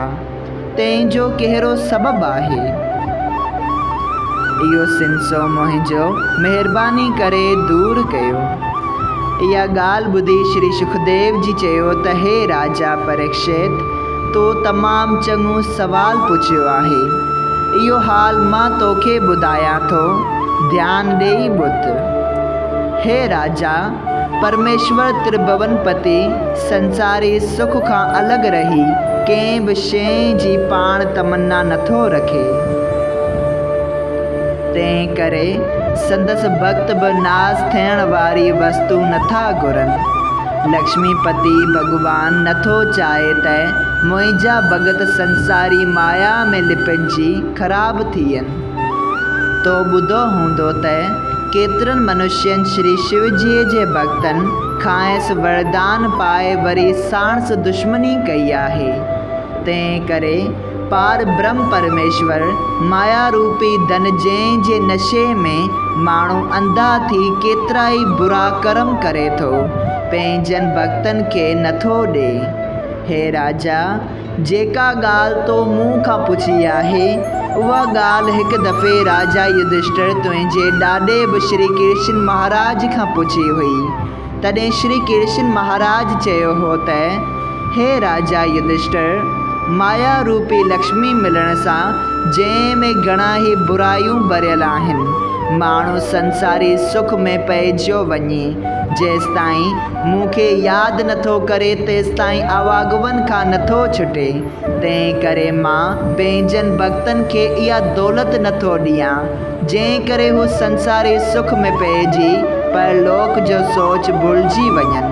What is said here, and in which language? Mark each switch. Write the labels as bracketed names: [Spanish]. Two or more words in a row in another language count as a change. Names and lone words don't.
[Sindhi] तंहिंजो कहिड़ो सबबु आहे? इहो सिनसो मुंहिंजो महिरबानी करे दूर कयो। इहा ॻाल्हि ॿुधी श्री सुखदेव जी चयो त हे राजा परीक्षित, तो तमामु चङो सवाल पुछियो आहे। इहो हाल मां तोखे ॿुधायां थो, ध्यानु ॾेई ॿुध। हे राजा, परमेश्वर त्रिभुवनपति संसारी सुख खां अलॻि रही कंहिं बि शइ जी पाण तमन्ना नथो रखे। तंहिं करे संदसि भक्त बि नास थियण वारी वस्तु नथा घुरनि। लक्ष्मीपति भगवान नथो चाहे त मुंहिंजा भगत संसारी माया में लिपटजी ख़राब थियनि। तो ॿुधो हूंदो त केतिरनि मनुष्यनि श्री शिवजीअ जे भक्तनि खांसि वरदान पाए वरी साणसि दुश्मनी कई आहे। तंहिं करे पार ब्रह्म परमेश्वर माया रूपी धन जंहिंजे नशे में माण्हू अंधा थी केतिरा ई बुरा कर्म करे थो, पंहिंजनि भक्तनि खे नथो ॾे। हे राजा, जेका ॻाल्हि तो मूं खां पुछी आहे, उहा ॻाल्हि हिकु दफ़े राजा युधिष्ठिर तुंहिंजे ॾाॾे बि श्री कृष्ण महाराज खां पुछी हुई। तॾहिं श्री कृष्ण महाराज चयो हो त हे राजा युधिष्ठिर, माया रूपी लक्ष्मी मिलण सां जंहिं में घणा ई बुरायूं भरियल आहिनि, माण्हू संसारी सुख में पइजो वञे। जेसिताईं मूंखे यादि नथो करे तेसिताईं आवागवन खां नथो छुटे। तंहिं करे मां पंहिंजनि भक्तनि खे इहा दौलत नथो ॾियां, जंहिं करे हू संसारी सुख में पइजी परलोक जो सोच भुलिजी वञनि।